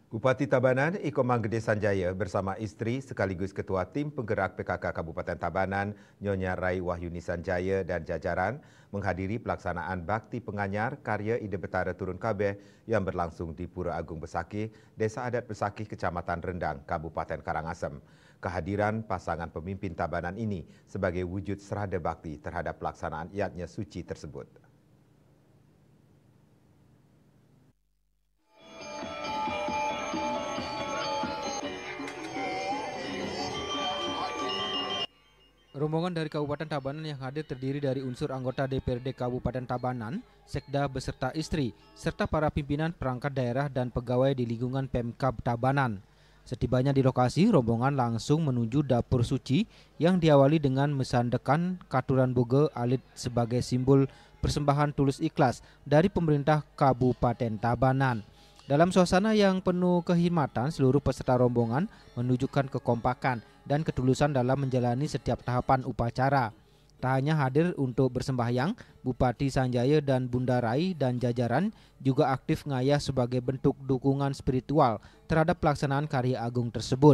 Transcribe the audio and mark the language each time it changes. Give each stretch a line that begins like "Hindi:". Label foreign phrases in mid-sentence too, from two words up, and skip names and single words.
Indonesian: Bupati Tabanan Iko Manggede Sanjaya bersama istri sekaligus Ketua Tim Penggerak PKK Kabupaten Tabanan Nyonya Rai Wahyuni Sanjaya dan jajaran menghadiri pelaksanaan Bakti Penganyar karya Ide Betara Turun Kabeh yang berlangsung di Pura Agung Besakih, Desa Adat Besakih, Kecamatan Rendang, Kabupaten Karangasem. Kehadiran pasangan pemimpin Tabanan ini sebagai wujud serada bakti terhadap pelaksanaan Yatnya Suci tersebut. Rombongan dari Kabupaten Tabanan yang hadir terdiri dari unsur anggota DPRD Kabupaten Tabanan, Sekda beserta istri, serta para pimpinan perangkat daerah dan pegawai di lingkungan Pemkab Tabanan. Setibanya di lokasi, rombongan langsung menuju dapur suci yang diawali dengan
Balinese: mesandekan katuran boge alit
Indonesian: sebagai simbol persembahan tulus ikhlas dari pemerintah Kabupaten Tabanan. Dalam suasana yang penuh kehormatan, seluruh peserta rombongan menunjukkan kekompakan dan ketulusan dalam menjalani setiap tahapan upacara. Tak hanya hadir untuk bersembahyang, Bupati Sanjaya dan Bunda Rai dan jajaran juga aktif ngayah sebagai bentuk dukungan spiritual terhadap pelaksanaan karya agung tersebut.